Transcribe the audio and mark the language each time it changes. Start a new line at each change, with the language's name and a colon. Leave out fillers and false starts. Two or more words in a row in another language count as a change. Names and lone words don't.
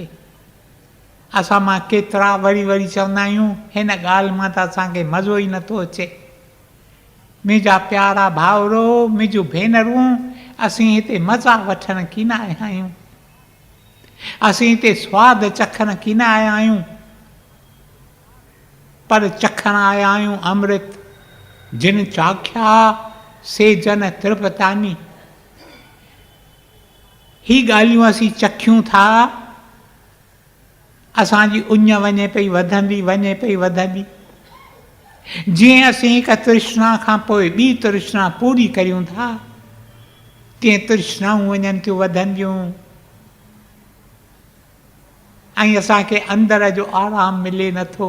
Sindhi: असां मां केतिरा वरी वरी चवंदा आहियूं हिन ॻाल्हि मां त असांखे मज़ो ई नथो अचे। मुंहिंजा प्यारा भाउरो, मुंहिंजूं भेनरूं, असीं हिते मज़ा वठण की न आया आहियूं। असीं हिते स्वाद चखण की न आया आहियूं, पर चखण आया आहियूं अमृत।
Punjabi: ਜਿਨ ਚਾਖਿਆ ਸੇ ਜਨ ਤ੍ਰਿਪਤਾਨੀ।
Sindhi: ही ॻाल्हियूं असीं चखियूं था असांजी उञ वञे पई वधंदी वञे पई वधंदी। जीअं असीं हिक तृष्णा खां पोइ ॿी तृष्णा पूरी करियूं था, तीअं तृष्णाऊं वञनि थियूं वधंदियूं ऐं असांखे अंदर जो आराम मिले नथो।